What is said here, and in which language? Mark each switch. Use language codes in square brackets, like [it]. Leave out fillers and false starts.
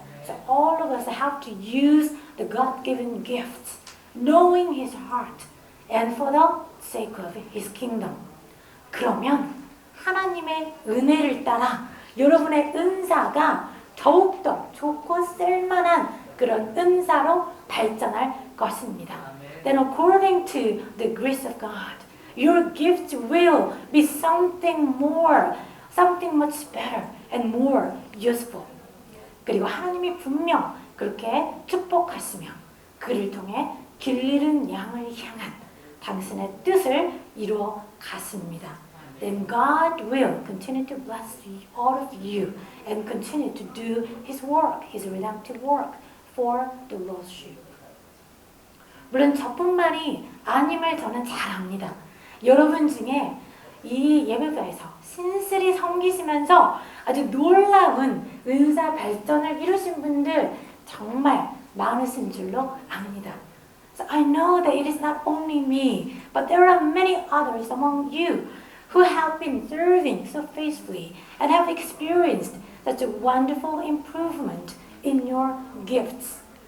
[en] So all of us have to use the God-given gifts, knowing His heart, and for the sake of His kingdom. [ko] 그러면 하나님의 은혜를 따라 여러분의 은사가 더욱더 좋고 쓸만한 그런 은사로 발전할 것입니다. [en] Then according to the grace of God, your gift will be something more, something much better and more useful. [ko] 그리고 하나님이 분명 그렇게 축복하시며 그를 통해 길 잃은 양을 향한 당신의 뜻을 이루어 가십니다. [en] Then God will continue to bless all of you and continue to do His work, His redemptive work for the lost sheep. [ko] 물론 저뿐만이 아님을 저는 잘 압니다. 여러분 중에 이 예배가에서 신실히 섬기시면서 아주 놀라운 은사 발전을 이루신 분들 정말 많으신 줄로 압니다. [en] So I know that it is not only me, but there are many others among you who have been serving so faithfully and have experienced such a wonderful improvement in your gifts.